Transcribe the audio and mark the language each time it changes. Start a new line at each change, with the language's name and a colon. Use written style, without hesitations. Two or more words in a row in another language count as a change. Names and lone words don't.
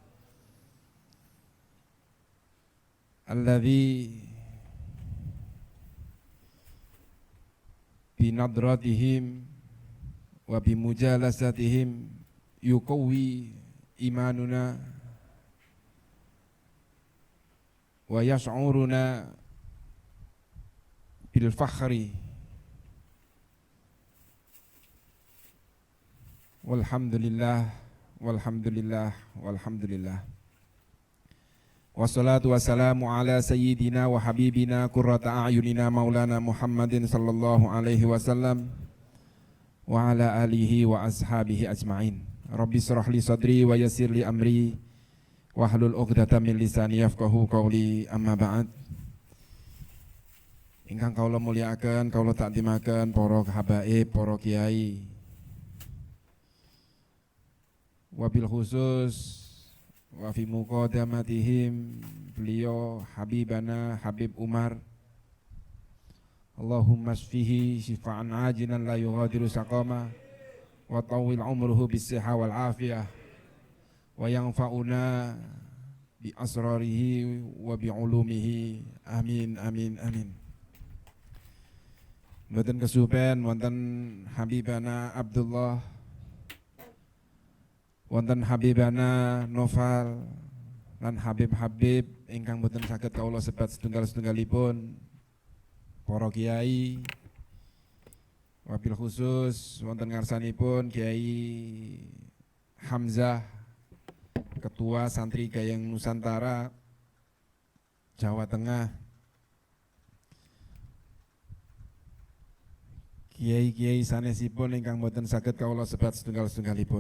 Arabic: الذي بنظرتهم وبمجالستهم يقوي إيماننا ويشعرون بالفخر والحمد لله والحمد لله والحمد لله. والصلاة والسلام على سيدنا وحبيبنا قرة أعيننا مولانا محمد صلى الله عليه وسلم وعلى آله وأصحابه أجمعين. رب اشرح لي صدري ويسر لي أمري واحلل عقدة من لساني يفقهوا قولي أما بعد.
Javanese: Ingkang kaula mulyakaken, kaula takdimaken para habaib, para kiai, wabil
Arabic: خصوص وفي مقدمتهم beliau habibana Habib Umar, اللهم اشفه شفاء عاجلا لا يغادر سقما وطول عمره بالصحة والعافية وينفعنا بأسراره وبعلومه, آمين آمين آمين.
Javanese: Mboten kesupen wonten habibana Abdullah, wonten habibana Noval lan habib-habib ingkang boten saged kawula sebat setunggal-setunggalipun, para kiai,
Arabic: وبالخصوص
Javanese: wonten ngarsanipun Kiai Hamzah, Ketua Santri Gayeng Nusantara Jawa Tengah, kiai-kiai sanesipun ingkang boten saged kawula sebat setunggal-setunggalipun.